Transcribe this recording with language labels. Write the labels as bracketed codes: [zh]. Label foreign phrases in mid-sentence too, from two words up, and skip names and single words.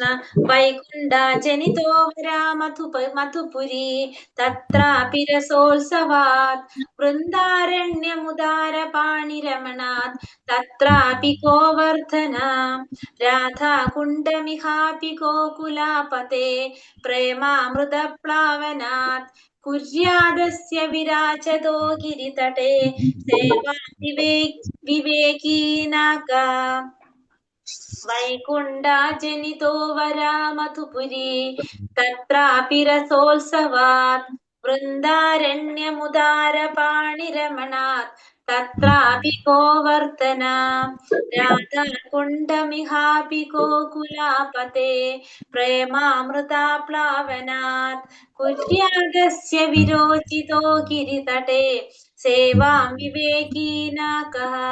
[sa] वैकुण्ठ जनितो वरा मधुपुरी तत्रापि रसोत्सवात् वृन्दारण्यमुदार पाणिरमणात् तत्रापि गोवर्धन राधाकुण्डमिहापि गोकुलापते प्रेमामृतप्लावनात् कुर्यादस्य विराजतो गिरितटे सेवा विवेकीनाक. वैकुण्ठ जनितो वरा मधुपुरी तत्रापि रसोत्सवात् वृन्दारण्यमुदार पाणिरमणात् तत्रापि गोवर्धन राधाकुण्डमिहापि गोकुलापते प्रेमामृताप्लावनात् कुर्यादस्य विरोचितो गिरितटे सेवां विवेकिना कः